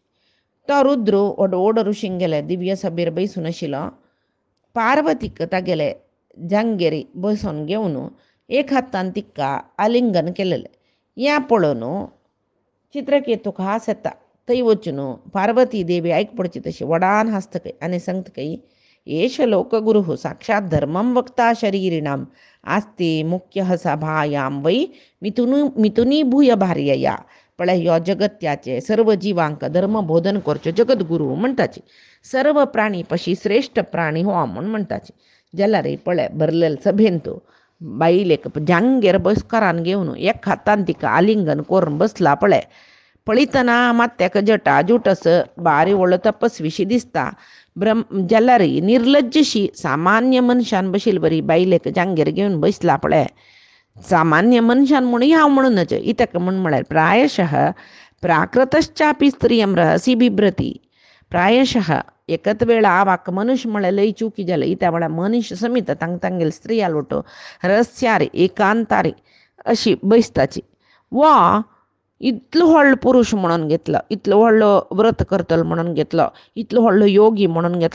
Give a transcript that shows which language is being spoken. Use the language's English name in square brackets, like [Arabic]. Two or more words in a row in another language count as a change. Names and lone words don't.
[Konkani] तो रुद्र ओड ऋषींक गेले दिव्य सभेर बैसून आशिल्लो. पार्वतीक तागेले जांगेरी बसोन घेवन एक हातान तिका आलिंगन केलेले. या पळोवन चित्रकेतूक हांस येता. थंय वचून पार्वती देवी आयक पडची तशी वडान हांसतकय आनी सांगतकय [Sanskrit] एष लोकगुरुः साक्षात धर्मं वक्ता शरीरिणाम आस्ते मुख्य सभायां वै मिथुनी भूय भार्यया. [Konkani] पळय ह्यो जगत्याचे सर्व जिवांक धर्म बोधन करच्यो जगद्गुरू म्हणटाची. सर्व प्राणी पशी श्रेष्ठ प्राणी हो म्हूण म्हणटाची. जाल्यार पळय भरलेले सभेन तूं बायलेक जांगेर बसकारान घेवन एक हातान तिका आलिंगन करून बसला. पळयतना मात ताका जटा जुटस बारी व्हडलो तपस्वीशी दिसता. जाल्यार निर्लज्जशी सामान्य मनशान बशिल्ली बरी बायलेक जांगेर घेवन बसला. पळय सामान्य मनशान म्हणून हांव म्हणूनच इतका म्हळ्यार [Sanskrit] प्रायशः प्राकृतश्चापी स्त्रियं रहसी बिभ्रती. [Konkani] प्रायशः एकच वेळा वाक मनुष्य म्हळ्यार लई चुकी जाले. त्या वेळा मनुष्य समीत तांगेले स्त्री आलोटो रहस्यारी एकांतारी अशी बसताची. वा इतलो व्हडलो पुरुष म्हणून घेतलो, इतलो व्हडलो व्रत करतलो म्हणून घेतलो, इतलो व्हडलो योगी म्हणून घेतलो.